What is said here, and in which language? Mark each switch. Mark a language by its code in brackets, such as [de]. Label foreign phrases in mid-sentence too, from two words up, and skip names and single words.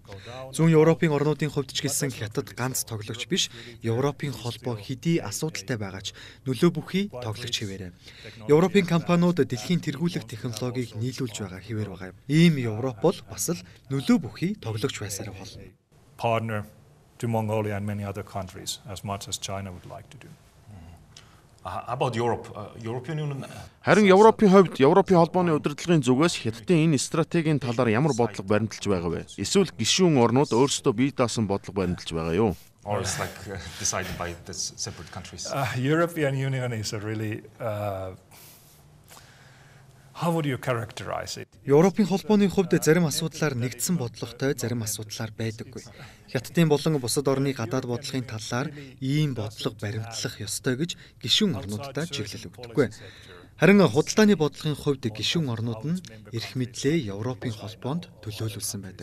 [mn] Зүүн Европын орнуудын хувьд ч гэсэн Хятад ганц тоглогч биш, Европын холбоо хэдий асуудалтай байгаа ч нөлөө бүхий тоглогч хэвээрээ. Европын компаниуд дэлхийн тэргүүлэх технологиг нийлүүлж байгаа хэвээр байгаа юм. Ийм Европ бол бас л нөлөө бүхий тоглогч байсаар болно. [en] Partner to Mongolia and many other countries as much as China would like to do. About Europe, European Union. [mn] Харин Европын хувьд Европын холбооны удирдлагын зүгээс Хятадын энэ стратегийн талаар ямар бодлого баримталж байгаа вэ? Эсвэл гишүүн орнууд өөрсдөө бие даасан бодлого баримталж байгаа юу? [en] Or it's like decided by the separate countries. European Union is a really how would you characterize it? [mn] Европын холбооны хувьд зарим асуудлаар нэгдсэн бодлоготой, зарим асуудлаар байдаггүй. Хятадын болон бусад орны гадаад бодлогын талаар ийм бодлого баримтлах ёстой гэж гишүүн орнуудтай чиглэл өгдөггүй. Харин худалдааны бодлогын хувьд гишүүн орнууд нь эрх мэдлээ Европын холбоонд төлөөлүүлсэн байдаг.